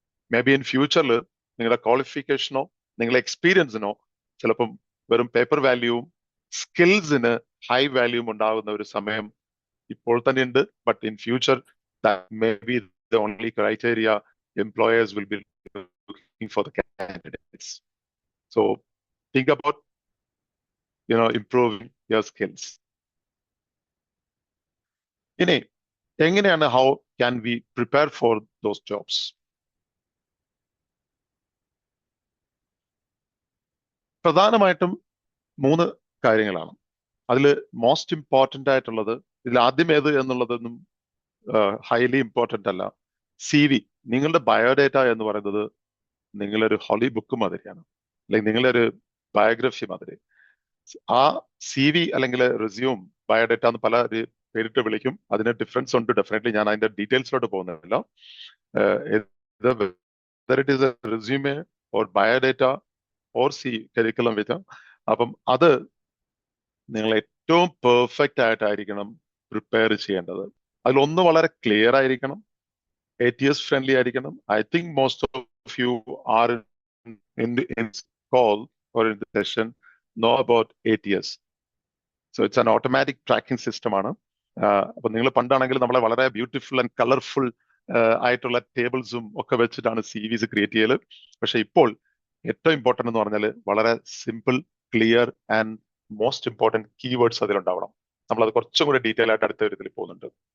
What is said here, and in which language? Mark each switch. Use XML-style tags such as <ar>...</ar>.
<en>Maybe in future</en> <ml>നിങ്ങളുടെ ക്വാളിഫിക്കേഷനോ നിങ്ങളുടെ എക്സ്പീരിയൻസിനോ ചിലപ്പം വെറും പേപ്പർ വാല്യൂവും സ്കിൽസിന് ഹൈ വാല്യൂവും ഉണ്ടാകുന്ന ഒരു സമയം ഇപ്പോൾ തന്നെ ഉണ്ട്.</ml> <en>But in future that may be the only criteria employers will be looking for the candidates. So think about, improving your skills.</en> <ml>ഇനി എങ്ങനെയാണ്</ml> <en>how can we prepare for those jobs?</en> <ml>പ്രധാനമായിട്ടും 3 കാര്യങ്ങളാണ്. അതിൽ മോസ്റ്റ് ഇമ്പോർട്ടൻ്റ് ആയിട്ടുള്ളത്, ഇതിൽ ആദ്യം ഏത് എന്നുള്ളതൊന്നും ഹൈലി ഇമ്പോർട്ടൻ്റ് അല്ല. CV, നിങ്ങളുടെ ബയോഡേറ്റ എന്ന് പറയുന്നത് നിങ്ങളൊരു ഹോളി ബുക്ക് മാതിരിയാണ്, അല്ലെങ്കിൽ നിങ്ങളൊരു ബയോഗ്രഫി മാതിരി. ആ CV അല്ലെങ്കിൽ റെസ്യൂം, ബയോഡേറ്റ എന്ന് പല പേരിട്ട് വിളിക്കും. അതിന് ഡിഫറൻസ് ഉണ്ട് ഡെഫിനറ്റ്ലി. ഞാൻ അതിന്റെ ഡീറ്റെയിൽസിലോട്ട് പോകുന്നില്ല.</ml> <en>whether it is a resume or biodata or curriculum vitae,</en> <ml>അപ്പം അത് നിങ്ങൾ ഏറ്റവും പെർഫെക്റ്റ് ആയിട്ടായിരിക്കണം പ്രിപ്പയർ ചെയ്യേണ്ടത്. അതിലൊന്ന് വളരെ ക്ലിയർ ആയിരിക്കണം, ATS ഫ്രണ്ട്ലി ആയിരിക്കണം.</ml> <en>I think most of you are in call or in the session know about ATS. So it's an automatic tracking system ആണ്.</en> <ml>അപ്പൊ നിങ്ങൾ പണ്ടാണെങ്കിൽ നമ്മളെ വളരെ ബ്യൂട്ടിഫുൾ ആൻഡ് കളർഫുൾ ആയിട്ടുള്ള ടേബിൾസും ഒക്കെ വെച്ചിട്ടാണ് CVs ക്രിയേറ്റ് ചെയ്യല്. പക്ഷെ ഇപ്പോൾ ഏറ്റവും ഇമ്പോർട്ടൻ്റ് എന്ന് പറഞ്ഞാൽ വളരെ simple, clear and most important keywords അതിലുണ്ടാവണം. നമ്മളത് കുറച്ചും കൂടെ ഡീറ്റെയിൽ ആയിട്ട് അടുത്ത ഒരു ഇതിൽ പോകുന്നുണ്ട്.</ml>